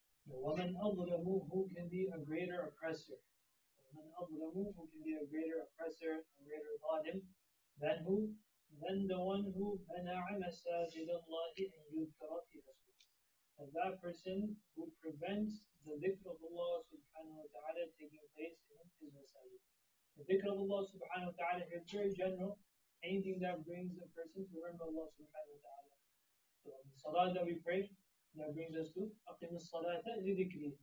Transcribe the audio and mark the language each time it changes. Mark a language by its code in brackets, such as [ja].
[ar] وَمَنْ أَظْلَمُ, [en] who can be a greater oppressor? وَمَنْ أَظْلَمُ, who can be a greater oppressor, a greater zalim, than who? Than the one who [ar] مَنَعَ مَسَاجِدَ اللَّهِ أَنْ يُذْكَرَ فِيهَا اسْمُهُ. [en] And that person who prevents the dhikr of Allah subhanahu wa ta'ala taking place in his masajid. The dhikr of Allah subhanahu wa ta'ala is very general, anything that brings a person to remember Allah subhanahu wa ta'ala. So the salah that we pray, that brings us to [ar] أقم الصلاة لذكري.